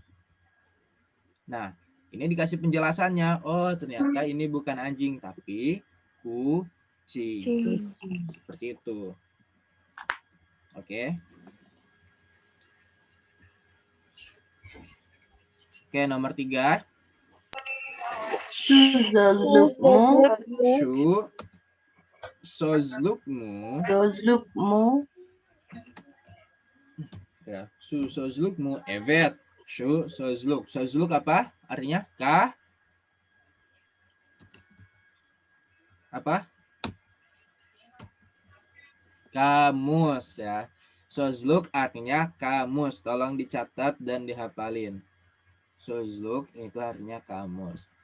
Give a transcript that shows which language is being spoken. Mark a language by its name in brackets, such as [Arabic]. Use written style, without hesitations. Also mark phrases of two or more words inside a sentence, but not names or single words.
[Indonesian] Nah, ini dikasih penjelasannya. Oh, ternyata ini bukan anjing tapi kucing. Seperti itu. Oke. Oke, nomor 3. [Turkish] Suzlukmu. Sozlukmu. Ya, sozlukmu evet. [Indonesian] Sozluk. Sozluk apa? Artinya apa? Kamus ya. Sozluk artinya kamus. Tolong dicatat dan dihafalin. Sozluk itu artinya kamus.